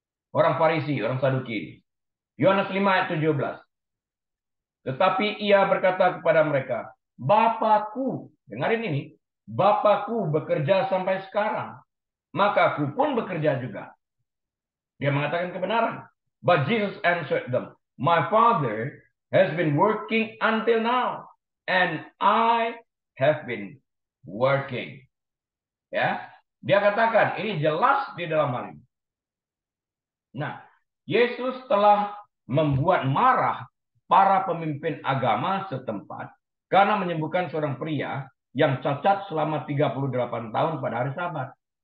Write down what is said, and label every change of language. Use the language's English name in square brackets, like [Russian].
[Indonesian] Orang Farisi, orang Saduki ini. Yohanes 5 ayat 17. Tetapi ia berkata kepada mereka, Bapakku, dengarin ini, Bapakku bekerja sampai sekarang, maka aku pun bekerja juga. Dia mengatakan kebenaran. [English] But Jesus answered them, My Father has been working until now, and I have been working. [Indonesian] Ya, dia katakan ini jelas di dalam hal ini. Nah, Yesus telah membuat marah para pemimpin agama setempat karena menyembuhkan seorang pria yang cacat selama 38 tahun pada hari Sabat.